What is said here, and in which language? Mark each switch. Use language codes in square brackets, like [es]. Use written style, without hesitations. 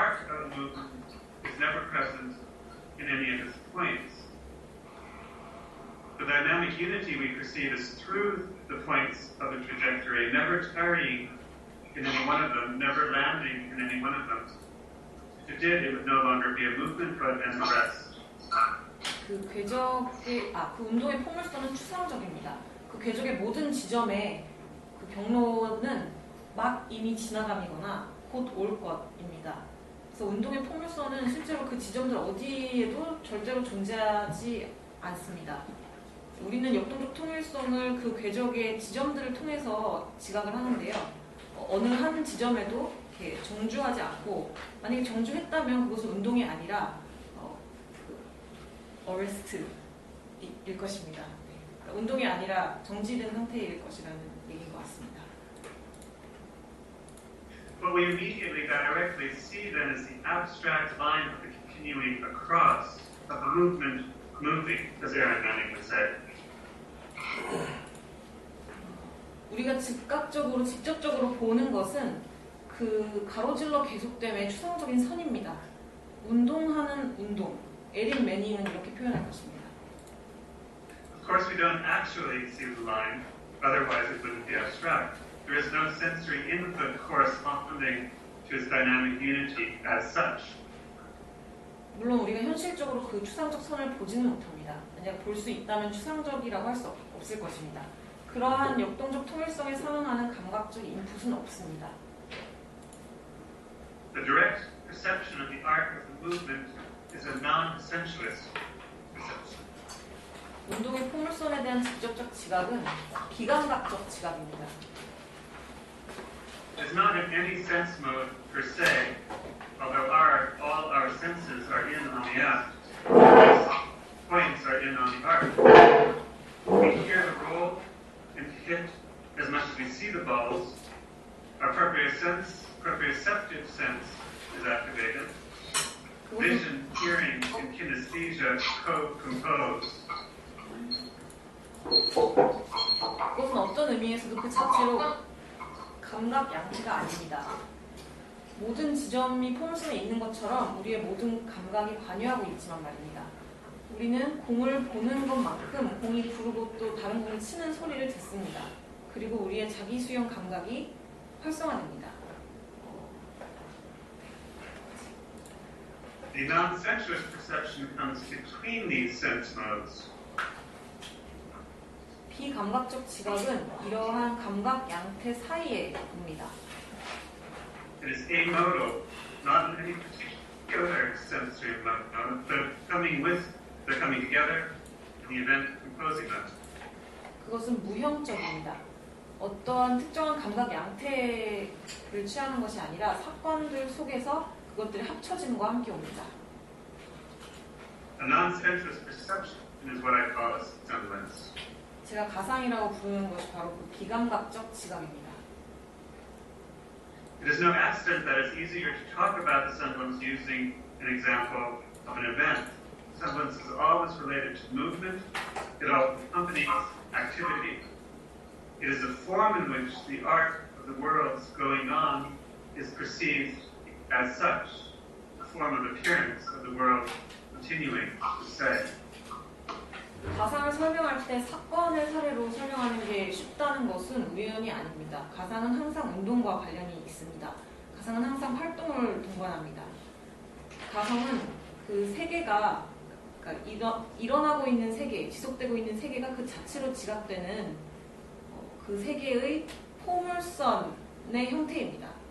[en] of movement is never present in any of its points. The dynamic unity we perceive is through the points of the trajectory, never tarrying in any one of them, never landing in any one of them. If it did, it would no longer be a movement, but an arrest. [ko] 그 궤적의 그 운동의 포물선은 추상적입니다. 그 궤적의 모든 지점에 그 경로는 막 이미 지나감이거나 곧 올 것입니다. 그래서 운동의 포물선은 실제로 그 지점들 어디에도 절대로 존재하지 않습니다. 우리는 역동적 통일성을 그 궤적의 지점들을 통해서 지각을 하는데요. 어느 한 지점에도 이렇게 정주하지 않고, 만약에 정주했다면 그것은 운동이 아니라 어레스트일 것입니다. 네. 그러니까 운동이 아니라 정지된 상태일 것이라는 얘기인 것 같습니다. [en] What we immediately directly see then is the abstract line of the continuing across of the movement moving, as Aaron Manning would say. [ko] 우리가 즉각적으로, 직접적으로 보는 것은 그 가로질러 계속됨의 추상적인 선입니다. 운동하는 운동. 에린 매닝은 이렇게 표현할 것입니다. [en] Of course, we don't actually see the line, otherwise it wouldn't be abstract. There is no sensory input corresponding to its dynamic unity as such. [ko] 물론 우리가 현실적으로 그 추상적 선을 보지는 못합니다. 만약 볼 수 있다면 추상적이라고 할 수 없을 것입니다. 그러한 역동적 통일성에 상응하는 감각적 인풋은 없습니다. [en] The direct perception of the arc of the movement is a non-sensuous perception. [ko] 운동의 포물선에 대한 직접적 지각은 비감각적 지각입니다. [en] It is not in any sense mode per se, although all our senses are in on the act. Points are in on the arc. We hear the roll and hit as much as we see the balls. Our proprioceptive sense is activated. Vision, hearing, and kinesthesia co-compose. [ko] 그것은 어떤 의미에서도 그 자체로 감각 양태가 아닙니다. 모든 지점이 포물선에 있는 것처럼 우리의 모든 감각이 관여하고 있지만 말입니다. 우리는 공을 보는 것만큼 공이 부르고 또 다른 공이 치는 소리를 듣습니다. 그리고 우리의 자기 수용 감각이 활성화됩니다. [en] The non-sensuous perception comes between these sense modes. [ko] 비감각적 지각은 이러한 감각 양태 사이에 있습니다. [en] It is amodal, not in any particular sensory mode, but they're coming together in the event composing them. [ko] 그것은 무형적입니다. 어떠한 특정한 감각 양태를 취하는 것이 아니라 사건들 속에서 그것들이 합쳐짐과 함께 옵니다. [en] A non-sensuous perception is what I call a semblance. [ko] 제가 가상이라고 부르는 것이 바로 그 비감각적 지각입니다. [en] It is no accident that it's easier to talk about the semblance using an example of an event. Semblance is always related to movement. It accompanies activity. It is a form in which the arc of the worlds going on is perceived as such, a form of appearance of the world continuing to say. [ko] 가상을 설명할 때 사건의 사례로 설명하는 게 쉽다는 것은 우연이 아닙니다. 가상은 항상 운동과 관련이 있습니다. 가상은 항상 활동을 동반합니다. 가상은 그 세계가, 그러니까 일어나고 있는 세계, 지속되고 있는 세계가 그 자체로 지각되는 그 세계의 포물선의 형태입니다.